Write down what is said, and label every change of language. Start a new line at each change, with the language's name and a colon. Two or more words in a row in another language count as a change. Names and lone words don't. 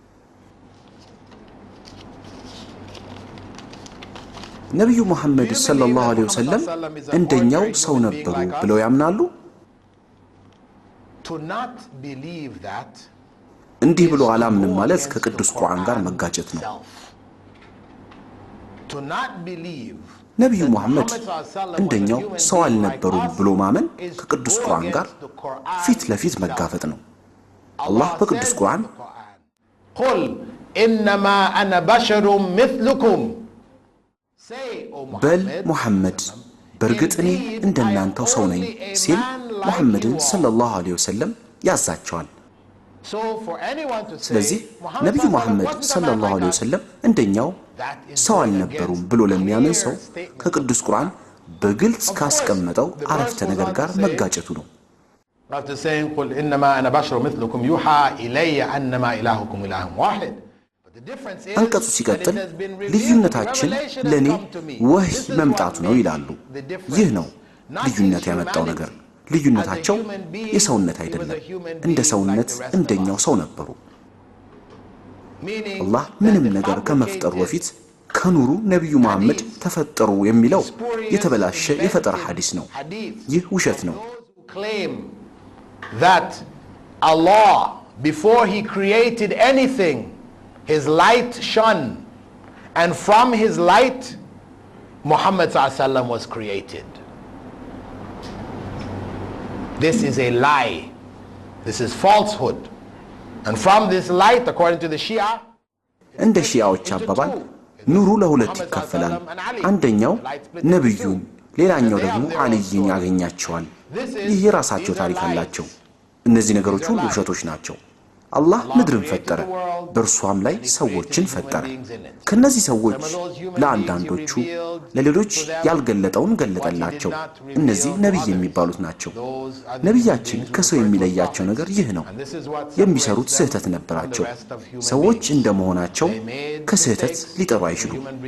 Amharic: ነብዩ መሐመድ
Arabic: صلى الله عليه وسلم
Amharic: እንደኛው ሰው ነበሩ ብለው ያምናሉ እንዲህ ብሎ አላምንም ማለት ከቅዱስ ቁርአን ጋር መጋጨት ነው ነብዩ መሐመድ እንደኛው ሰው አልነበሩም ብሎ ማመን ከቅዱስ ቁርአን ጋር ፊት ለፊት መጋፈጥ ነው አላህ በቅዱስ ቁርአን
Arabic: قل انما انا بشر مثلكم
Amharic: በል ሙሐመድ በርግጥኔ እንደናንተው ሰው ነኝ ሲል ሙሐመድን
Arabic: صلى الله عليه وسلم
Amharic: ያዛቸዋል ስለዚህ ነብዩ መሐመድ
Arabic: صلى الله عليه وسلم
Amharic: እንደኛው ሰው አልነበሩም ብሎ ለሚያምን ሰው ከቅዱስ ቁርአን በግልጽ ካስቀመጠው አረፍተ ነገር ጋር መጋጨቱ ነው
English: after saying
Arabic: قل انما انا بشر مثلكم يوحى الي انما الهكم اله واحد
Amharic: አንቀጹ ሲቀጥል ልዩነታችን ለኔ ወህይ መምጣቱ ነው ይላሉ ይህ ነው ልዩነት ያመጣው ነገር ልዩነታቸው የሰውነት አይደለም እንደ ሰውነት እንደኛው ሰው ነበሩ አላህ ምንም ነገር ከመፍጠሩ በፊት ከኑሩ ነብዩ መሐመድ ተፈጠሩ የሚለው የተበላሸ የፈጠራ ሐዲስ ነው ይህ ውሸት ነው
English: that Allah before he created anything his light shone and from his light Muhammad ﷺ was created this is a lie this is falsehood and from this light according to the Shia
Amharic: እንደ ሺያዎች አባባል ኑሩ ለሁለት ይከፈላል አንደኛው ነብዩን ሌላኛው ደግሞ አልይን ያገኛቸዋል ይህ የራሳቸው ታሪክ አላቸው እነዚህ ነገሮች ሁሉ ውሸቶች ናቸው አላህ ምድርን ፈጠረ በእርሷም ላይ ሰዎችን ፈጠረ ከነዚህ ሰዎች ለአንዳንዶቹ ለሌሎች ያልገለጠውን ገለጠላቸው እነዚህ ነብይ የሚባሉት ናቸው ነብያችን ከሰው የሚለያቸው ነገር ይህ ነው የሚሰሩት ስህተት ነበራቸው ሰዎች እንደመሆናቸው ከስህተት ሊጠሩ አይችሉም